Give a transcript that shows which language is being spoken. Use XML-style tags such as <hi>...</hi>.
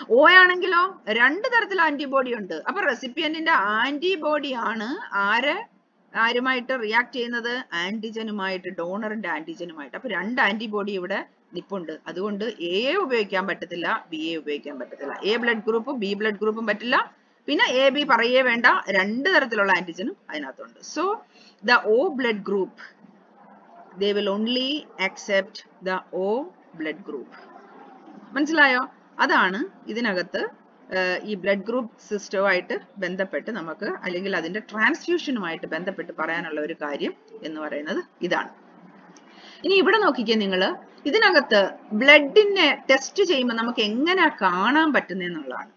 <ml>ഓ ആണെങ്കിലോ രണ്ട് തരത്തിൽ ആന്റിബോഡി ഉണ്ട്. അപ്പൊ റെസിപ്പിയന്റിന്റെ ആന്റിബോഡി ആണ് ആരുമായിട്ട് റിയാക്ട് ചെയ്യുന്നത്? ആന്റിജനുമായിട്ട്, ഡോണറിന്റെ ആന്റിജനുമായിട്ട്. അപ്പൊ രണ്ട് ആന്റിബോഡി ഇവിടെ നിപ്പുണ്ട്. അതുകൊണ്ട് എ ഉപയോഗിക്കാൻ പറ്റത്തില്ല, ബി എ ഉപയോഗിക്കാൻ പറ്റത്തില്ല. എ ബ്ലഡ് ഗ്രൂപ്പും ബി ബ്ലഡ് ഗ്രൂപ്പും പറ്റില്ല. പിന്നെ എ ബി പറയേ വേണ്ട, രണ്ട് തരത്തിലുള്ള ആന്റിജനും അതിനകത്തുണ്ട്.</ml> <en>So the O blood group, they will only accept the O blood group.</en> <ml>മനസ്സിലായോ? അതാണ് ഇതിനകത്ത് ഈ ബ്ലഡ് ഗ്രൂപ്പ് സിസ്റ്റവുമായിട്ട് ബന്ധപ്പെട്ട് നമുക്ക്, അല്ലെങ്കിൽ അതിന്റെ ട്രാൻസ്ഫ്യൂഷനുമായിട്ട് ബന്ധപ്പെട്ട് പറയാനുള്ള ഒരു കാര്യം എന്ന് പറയുന്നത് ഇതാണ്. ഇനി ഇവിടെ നോക്കിക്കേ നിങ്ങൾ, ഇതിനകത്ത് ബ്ലഡിനെ ടെസ്റ്റ് ചെയ്യുമ്പോൾ നമുക്ക് എങ്ങനെ കാണാൻ പറ്റുന്നതെന്നുള്ളതാണ്.</ml>